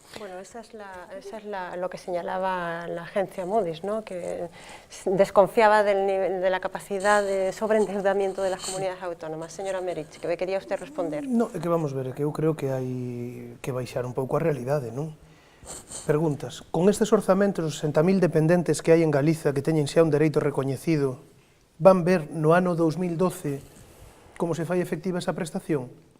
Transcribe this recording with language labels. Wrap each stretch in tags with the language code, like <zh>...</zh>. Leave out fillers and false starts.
<es>Bueno, esa es lo que señalaba la agencia Moody's, ¿no? Que desconfiaba de la capacidad de sobreendeudamiento de las comunidades autónomas. Señora Merich, que quería usted responder.</es> <gl>No, é que vamos ver, é que eu creo que hai que baixar un pouco a realidade, non? Preguntas, con estes orzamentos, os 60.000 dependentes que hai en Galiza que teñen xa un dereito recoñecido, van ver no ano 2012 como se fai efectiva esa prestación?</gl>